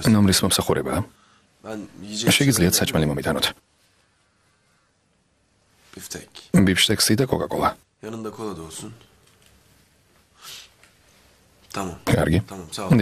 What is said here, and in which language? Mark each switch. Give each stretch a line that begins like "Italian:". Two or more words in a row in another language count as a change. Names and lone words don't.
Georgian: ნომრის მომსახურებაა.
Turkish: Ben yiyecek
Georgian: შეგიძლიათ საჭმელი მომიტანოთ.
Turkish: biftek.
Georgian: ბიფშტექსი და კოკა-კოლა.
Turkish: Yanında kola da olsun. Tamam.
Georgian: კარგი.
Turkish: Tamam, sağ ol.